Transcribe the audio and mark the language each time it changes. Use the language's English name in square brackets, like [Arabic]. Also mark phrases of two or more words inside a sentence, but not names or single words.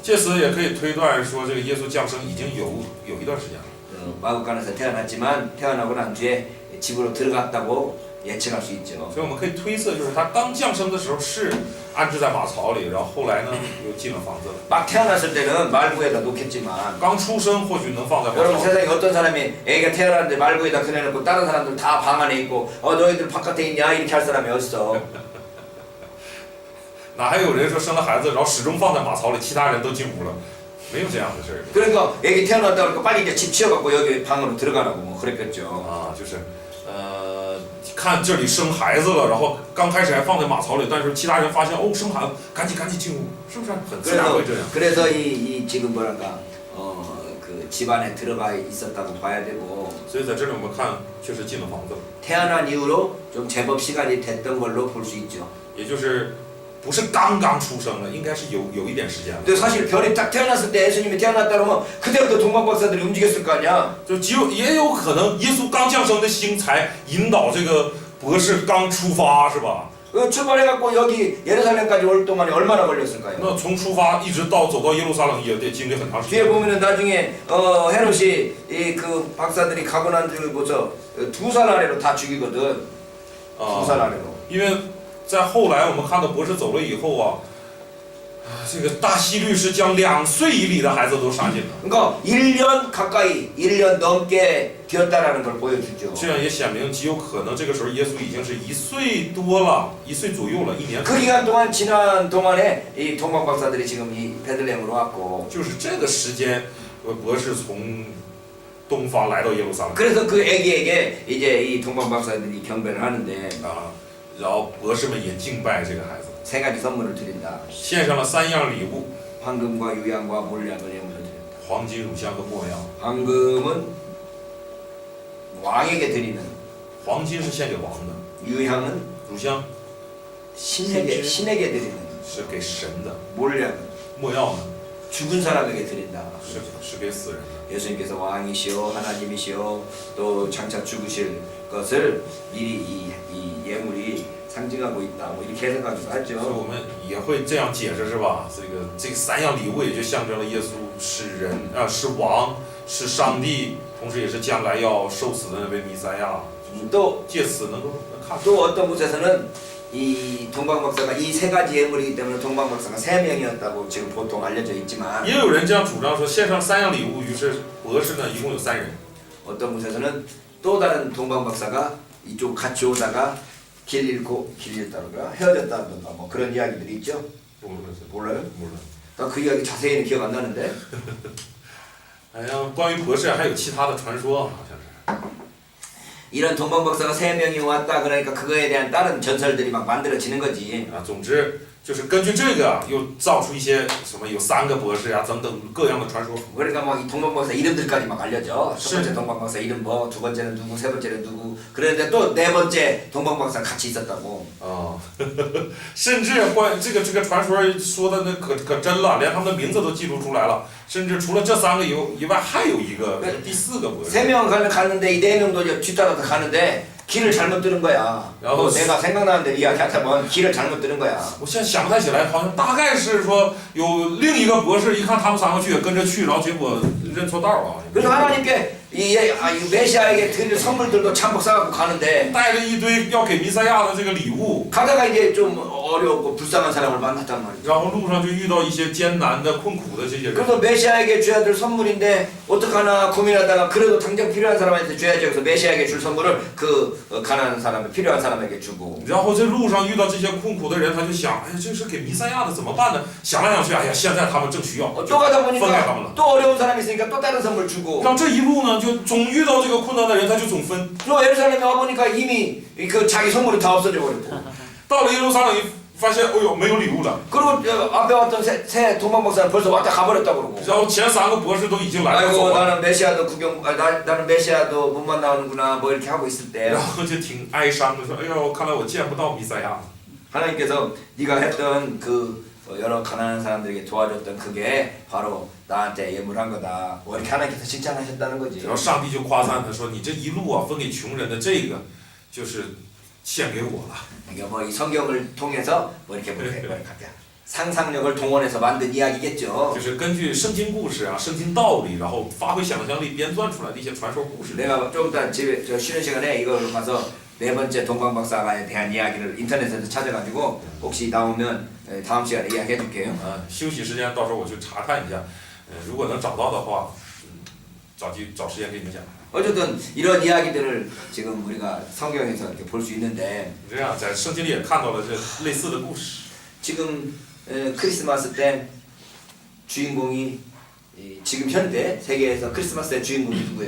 [Chinese] 借此也可以推断说，这个耶稣降生已经有一段时间了。 [Korean] 마국간에서 태어났지만 태어나고 난 뒤에 집으로 들어갔다고 예측할 수 있죠. [Chinese] 所以我们可以推测，就是他刚降生的时候是安置在马槽里，然后后来呢又进了房子了。 [Korean] 막 태어났을 때는 말구에다 놓겠지만 [Chinese] 刚出生或许能放在马 [Korean] 여러분 [Chinese] 槽里， [Korean] 세상에 어떤 사람이 애가 태어났는데 말구에다 그려놓고 다른 사람들 다 방 안에 있고 너희들 바깥에 있냐 이렇게 할 사람이 어딨어. [Chinese] 哪还有人说生了孩子，然后始终放在马槽里，其他人都进屋了？没有这样的事儿。 [Korean] 그러니까 애기 태어났다 그러니까 빨리 이제 집 치워갖고 여기 방으로 들어가라고 뭐 그랬겠죠. [Chinese] 啊，就是看这里生孩子了，然后刚开始还放在马槽里，但是其他人发现哦生孩子，赶紧进屋，是不是很自然会这样？ [Korean] 그래서 이 지금 뭐랄까 그 집안에 들어가 있었다고 봐야 되고 [Chinese] 所以在这里我们看，确实进了房子了， [Korean] 태어난 이후로 좀 제법 시간이 됐던 걸로 볼 수 있죠. [Chinese] 也就是不是刚刚出生了，应该是有一点时间了。 [Korean] 근데 사실 별이 딱 태어났을 때 예수님이 태어났다 그러면 그때부터 동방박사들이 움직였을 거 아니야. [Chinese] 就也有可能耶稣刚降生的星才引导这个博士刚出发，是吧？ [Korean] 출발해갖고 여기 예루살렘까지 올 동안에 얼마나 걸렸을까요? [Chinese] 那从出发一直走到耶路撒冷也得经历很长时 [Korean] 뒤에 [Chinese] 间。 [Korean] 보면은 나중에 헤롯이 이 그 박사들이 가고 난 줄 보죠. 2살 아래로 다 죽이거든. 2살 [Chinese] 啊， [Korean] 아래로. [Chinese] 因为在后来我们看到博士走了以后啊，这个大希律是将2岁以里的孩子都杀尽了。 [Korean] 그러니까 1년 가까이, 1년 넘게 되었다라는 걸 보여주죠. [Chinese] 这样也显明极有可能这个时候耶稣已经是1岁多了，1岁左右了，1年。 [Korean] 그 기간 동안 지난 동안에 이 동방박사들이 지금 이 베들레헴으로 왔고. [Chinese] 就是这个时间，博士从东方来到耶路撒冷 [Korean] 그래서 그 애기에게 이제 이 동방박사들이 경배를 하는데 [Chinese] 啊，然后博士们也敬拜这个孩子， [Korean] 세 가지 선물을 드린다. [Chinese] 献上了3样礼物： [Korean] 황금과 유향과 몰약을 예물로 드린다. [Chinese] 黄金、乳香和没药。 [Korean] 황금은 왕에게 드리는, [Chinese] 黄金是献给王的， [Korean] 유향은 [Chinese] 乳香 [Korean] 신에게 드리는, [Chinese] 是给神的， [Korean] 몰약은 [Chinese] 没药呢 [Korean] 죽은 사람에게 드린다. [Chinese] 是给死人的。 [Korean] 예수님께서 왕이시오 하나님이시오 또 장차 죽으실 것을 미리 이 예물이 상징하고 있다. 뭐 이렇게 해석하기도 [Chinese] 所以 [Korean] 하죠. [Chinese] 我们也会这样解释，是吧？这个3样礼物也就象征了耶稣是人啊，是王，是上帝，同时也是将来要受死的那位弥赛亚。 [Korean] 또 [Chinese] 借此能够看出， [Korean] 또 어떤 곳에서는 이 동방박사가 이 세 가지 예물이기 때문에 동방박사가 3명이었다고 지금 보통 알려져 있지만 [Chinese] 也有人这样主张说，献上3样礼物，于是博士呢一共有3人。 [Korean] 어떤 곳에서는 또 다른 동방박사가 이쪽 같이 오다가 길 잃고 길 잃다가 헤어졌다든가 뭐 그런 이야기들이 있죠. 몰라요? 몰라. 나 그 이야기 자세히는 기억 안 나는데 [Chinese] 好像关于博士还有其他的传说，好像是。 [Korean] 이런 동방박사가 3명이 왔다 그러니까 그거에 대한 다른 전설들이 막 만들어지는 거지. [Chinese] 啊，总之就是根据这个又造出一些什么有3个博士啊等等各样的传说。 [Korean] 그러니까 막 이 동방박사 이름들까지 막 알려져. 첫 번째 실- 동방박사 이름 뭐, 두 번째는 누구, 세 번째는 누구. 그런데 또 네 번째 동방박사 같이 있었다고. [Chinese] 啊，甚至这个传说说的那可真了，连他们的名字都记录出来了。甚至除了这3个以外，还有一个第4个博士。 [Korean] 3명 가는데 이 4명도 뒤따라서 가는데 길을 잘못 들은 거야. 야호. 내가 생각나는 대로 이야기하자면 길을 잘못 들은 거야. [Chinese] 我现在想不太起来，好像大概是说有另一个博士，一看他们3个去也跟着去，然后结果认错道了， [Korean] 그래서 하나님께 이 메시아에게 드릴 선물들도 참고 싸갖고 가는데 [Chinese] 带着一堆要给弥赛亚的这个礼物， [Korean] 가다가 이제 좀 어렵고 불쌍한 사람을 만났단 말이야. [Chinese] 然后路上就遇到一些艰难的、困苦的这些人。 [Korean] 그래서 메시아에게 줘야 될 선물인데 어떡하나 고민하다가 그래도 당장 필요한 사람한테 줘야지. 그래서 메시아에게 줄 선물을 그 가난한 사람에 필요한 사람에게 주고. [Chinese] 然后这路上遇到这些困苦的人，他就想，哎呀，这是给弥赛亚的，怎么办呢？想来想去，哎呀，现在他们正需要， [Korean] 또 가다 [Chinese] 分给他们 [Korean] 보니까 [Chinese] 了。 [Korean] 또 어려운 사람이 있으니까 또 다른 선물 주고. [Chinese] 让这一路呢，就总遇到这个困难的人，他就总分。 [Korean] 또 예루살렘에 와보니까 이미 그 자기 선물이 다 없어져 버렸고. [Chinese] 到了耶路撒冷，发现，哎呦，没有礼物了。 [Korean] 그리고 앞에 왔던 새 동방박사는 벌써 왔다 가버렸다고 그러고. [Chinese] 然后前3个博士都已经来了走 [Korean] 아이고 [Chinese] 了， [Korean] 나는 메시아도 구경, 나는 메시아도 못 만나는구나 뭐 이렇게 하고 있을 때 [Chinese] 然后就挺哀伤的说，哎呦，看来我见不到弥赛亚。 [Korean] 하나님께서 네가 했던 그 여러 가난한 사람들에게 도와줬던 그게 바로 나한테 예물한 거다. 뭐 이렇게 하나님께서 칭찬하셨다는 거지. [Chinese] 然后上帝就夸赞他说：“你这一路啊，分给穷人的这个，就是献给我了。 [Korean] 그러니까 뭐 이 성경을 통해서 뭐 이렇게 상상력을 동원해서 만든 이야기겠죠. [Chinese] 就是根据圣经故事啊、圣经道理，然后发挥想象力编撰出来的一些传说故事。 [Korean] 내가 좀 이따 집에 저 쉬는 시간에 이걸 가서 네 번째 동방박사에 대한 이야기를 인터넷에서 찾아가지고 혹시 나오면 다음 시간에 이야기해줄게요. [Chinese] 休息时间到时候我去查看一下，如果能找到的话，找时间给你们讲。 [Korean] 어쨌든 이런 이야기들을 지금 우리가 성경에서 이렇게 볼 수 있는데 [Chinese] 这样在圣经里也看到了这类似的故事。 [Korean] 지금 크리스마스 때 주인공이 지금 현대 세계에서 크리스마스의 주인공이 누구예요?